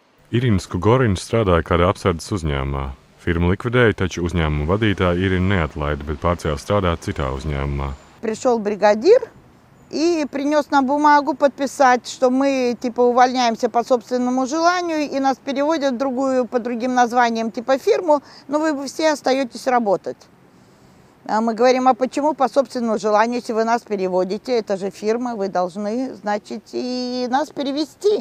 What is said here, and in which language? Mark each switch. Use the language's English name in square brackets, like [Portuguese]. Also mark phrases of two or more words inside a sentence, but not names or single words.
[Latvian] Irina Skugorina strādāja kādā apsardzes uzņēmumā. Firmu likvidēja, taču uzņēmuma vadītāja Irina neatlaida, bet pārcēla strādāt citā uzņēmumā. [Russian] Пришел бригадир и принес нам бумагу подписать, что мы типа увольняемся по собственному желанию и нас переводят в другую, по другим названиям типа фирму, но вы все остаетесь работать. А мы говорим, а почему по собственному желанию, если вы нас переводите, это же фирма, вы должны, значит, и нас перевести.